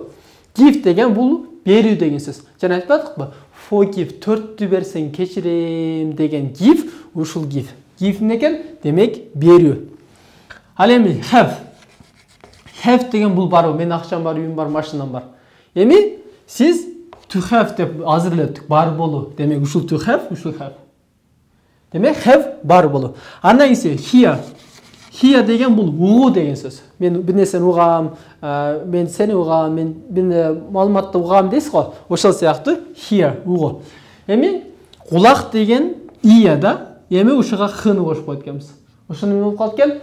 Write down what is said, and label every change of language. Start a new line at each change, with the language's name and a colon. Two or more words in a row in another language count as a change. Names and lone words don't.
Kyrgyz: Give деген бул берүү деген сөз. Жана айтпадыкпы? Forgive, төрттү берсең кечирем деген give, ушул give. Give эмне экен? Демек берүү. Ал эми have деген бул барбы? Мен акчам бар, үйүм бар, машинам бар. Эми сиз
English: to have
Kyrgyz: деп азыр эле бар болуу. Демек ушул
English: to have,
Kyrgyz: ушул have. Демек have бар болуу. Андан кийин hear деген бул угуу деген сөз. Мен бир нерсени угам, мен сени угам, мен бир маалыматты угам дейсиз го. Ошол сыяктуу hear угуу. Эми кулак деген ия да. Эми ушуга хны кошуп коет экенбиз. Ошону эмне болуп калат экен?